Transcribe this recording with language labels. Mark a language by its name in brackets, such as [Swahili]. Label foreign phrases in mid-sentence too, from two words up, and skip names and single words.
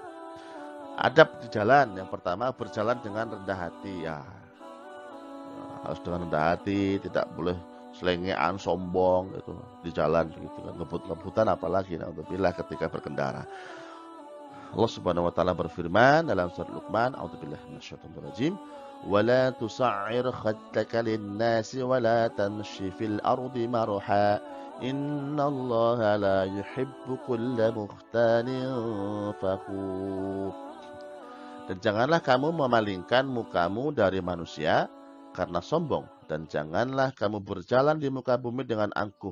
[Indonesian] Adab di jalan, yang pertama berjalan dengan rendah hati ya. Harus dengan rendah hati, tidak boleh selengean, sombong gitu di jalan begitu kan, ngebut-ngebutan apalagi naudzubillah ketika berkendara. Allah [Arabic] سبحانه وتعالى [Indonesian] berfirman dalam surat Luqman, [Arabic] أعوذ بالله من الشيطان الرجيم, "ولا تصعر خدك للناس ولا تمش في الأرض مرحا. إن الله لا يحب كل مختال فخور." [Indonesian] Dan janganlah kamu memalingkan mukamu dari manusia karena sombong, dan janganlah kamu berjalan di muka bumi dengan angkuh.